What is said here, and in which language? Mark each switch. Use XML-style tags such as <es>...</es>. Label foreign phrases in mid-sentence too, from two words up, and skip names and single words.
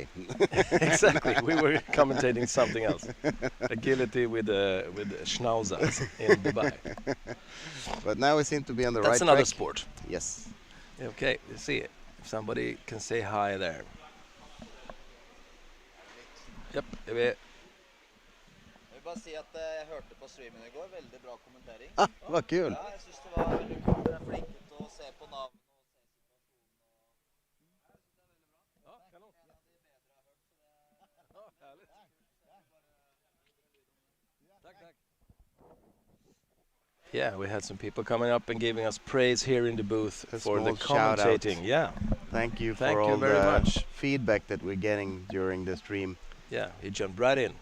<en>Exactly, we were commentating something else. Agility with schnauzers in Dubai. But now we seem to be on the That's right another track. sport. Yes. Okay, let's see if somebody can say hi there. Yep,</en> <sv>det är</sv> <no>Jeg vil bare si at jeg hørte på streamen i går, veldig bra kommentering.</no> <sv>Ah, vad kul.</sv> <no>Ja, jeg synes det var veldig kult. Dere er flinke til å se på navn og se situasjonen.</no> <sv>Ja, kanon. Ja, härligt. Tack, tack.</sv> <en>Yeah, we had some people coming up and giving us praise here in the booth A for the small shout out. commentating. Yeah, Thank you Thank for you all very the much. feedback that we're getting during the stream. yeah, he jumped right in.</en>